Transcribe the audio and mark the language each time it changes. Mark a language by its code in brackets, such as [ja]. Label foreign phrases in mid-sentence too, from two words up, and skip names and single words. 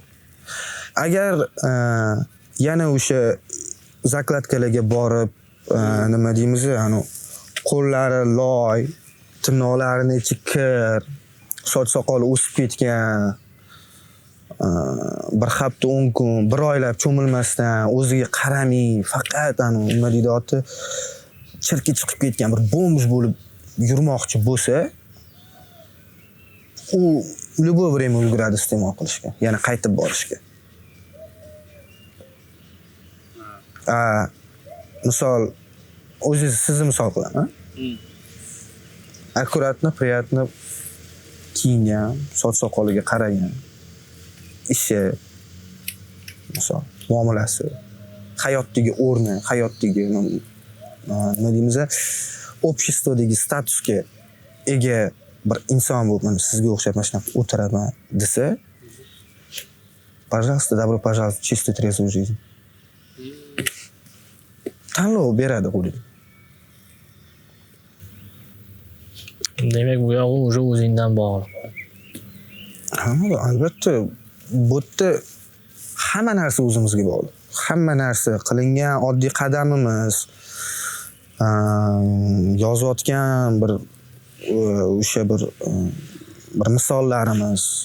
[uz] Agar yana o'sha zakladkalarga borib, nima deymiz, qo'llari loy, tirnoqlarini ichi kir, soch soqoli o'sib ketgan, bir hafta 10 kun, bir oylab cho'milmasdan o'ziga qaramay, faqat nima deydi, chirki chiqib ketgan bir bomj bo'lib yurmoqchi bo'lsa, u [ru] любое время [uz] ulguradi iste'mol qilishga, yana qaytib borishga. Misol, sizni misol qilaman. [ru] аккуратно, приятно [uz] kiyingan, soch soqoliga qaragan, ishi, misol, muomalasi, hayotdagi o'rni, hayotdagi nima deymiz, обществодagi statusga ega bir inson bo'lib, mana sizga o'xshab mana shunaqa o'tiraman desa, [ru] пожалуйста, добро пожаловать в чистую трезвую жизнь. [uz] Tanlov beradi qo'lida. Demak, bu yog'i o'zi o'zingdan bog'liq. Albatta, bu yerda hamma narsa o'zimizga bog'liq. Hamma narsa, qilingan oddiy qadamimiz, yozayotgan o'sha bir misollarimiz.